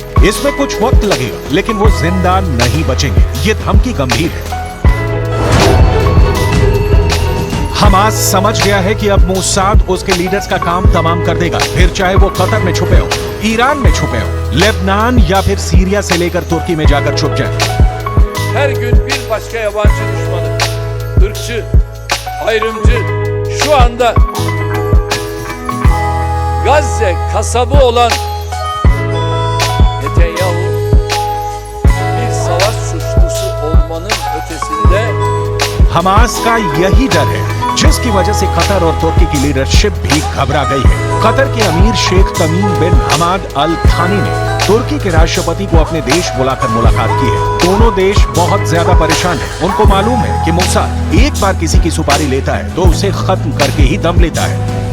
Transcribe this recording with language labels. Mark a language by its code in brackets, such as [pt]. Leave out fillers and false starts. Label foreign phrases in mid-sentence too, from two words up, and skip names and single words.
[hi] इसमें कुछ वक्त लगेगा लेकिन वो जिंदा नहीं बचेंगे। ये धमकी गंभीर है। हमास समझ गया है कि अब मोसाद उसके लीडर्स का काम तमाम कर देगा, फिर चाहे वो कतर में छुपे हो, ईरान में छुपे हो, लेबनान या फिर सीरिया से लेकर तुर्की में जाकर छुप जाए। [tr] Her gün bir başka yabancı düşmanı, ırkçı, ayrımcı, şu anda Gazze kasabı olan Netanyahu bir savaş suçlusu olmanın ötesinde [hi] हमास का यही डर है जिसकी वजह से कतर और तुर्की की लीडरशिप भी घबरा गई है। कतर के अमीर शेख तमीम बिन हमाद अल थानी ने तुर्की के राष्ट्रपति को अपने देश बुलाकर मुलाकात की है। दोनों देश बहुत ज्यादा परेशान हैं। उनको मालूम है कि मोसाद एक बार किसी की सुपारी लेता है तो उसे खत्म करके ही दम लेता है।